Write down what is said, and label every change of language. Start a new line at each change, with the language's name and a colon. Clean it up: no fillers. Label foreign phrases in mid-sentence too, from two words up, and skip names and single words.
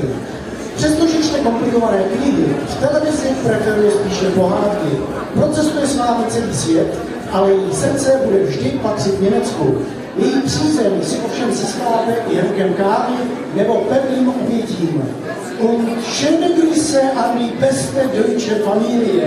Czech: Přestože čte komplikované knihy, v televizi preferuje spíše pohádky. Procestuje s vámi celý svět, ale její srdce bude vždy patřit Německu. Její přízeň si ovšem získáte i hrnkem kávy nebo pevným obětím.
German: Und schöne Grüße an die beste deutsche Familie.